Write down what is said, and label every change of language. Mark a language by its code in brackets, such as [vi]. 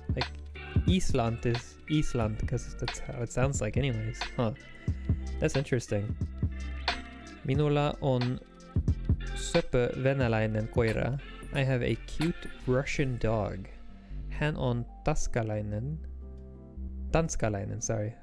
[en] Like Island is Island because that's how it sounds like anyways. Huh. That's interesting. [fi] Minulla on söpö venäläinen koira. [en] I have a cute Russian dog. [fi] Hän on tanskalainen, sorry.